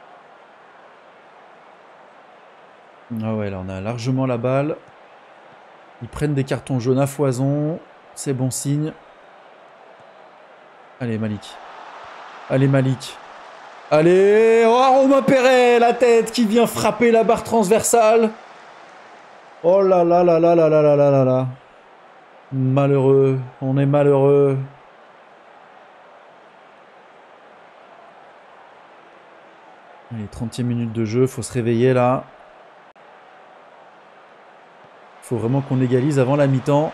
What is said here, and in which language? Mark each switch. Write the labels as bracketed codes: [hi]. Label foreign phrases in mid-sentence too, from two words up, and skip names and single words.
[fr] Ah ouais, là on a largement la balle. Ils prennent des cartons jaunes à foison. C'est bon signe. Allez Malik. Allez Malik. Allez, oh, Romain Perret, la tête qui vient frapper la barre transversale. Oh là là là là là là là là là. Malheureux, on est malheureux. Allez, 30e minute de jeu, faut se réveiller là. Faut vraiment qu'on égalise avant la mi-temps.